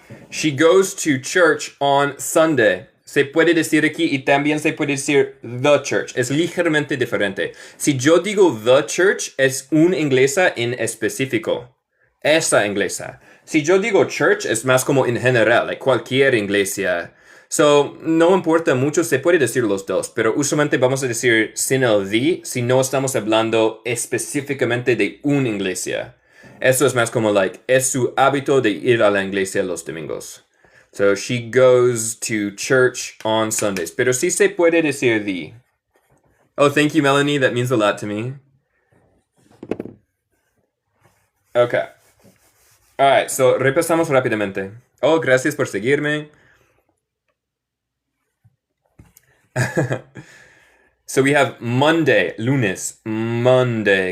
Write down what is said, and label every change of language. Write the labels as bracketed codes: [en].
[en] She goes to church on Sunday. [es] Se puede decir aquí y también se puede decir the church. Es ligeramente diferente. Si yo digo the church, es una inglesa en específico. Esa inglesa. Si yo digo church, es más como en general, like cualquier iglesia. So, no importa mucho, se puede decir los dos, pero usualmente vamos a decir sin el the si no estamos hablando específicamente de una iglesia. Eso es más como like, es su hábito de ir a la iglesia los domingos. [en] So, she goes to church on Sundays. [es] Pero sí se puede decir the. [en] Oh, thank you, Melanie. That means a lot to me. Okay. Alright, so [es] repasamos rápidamente. Oh, gracias por seguirme. [en] So we have Monday, lunes, Monday.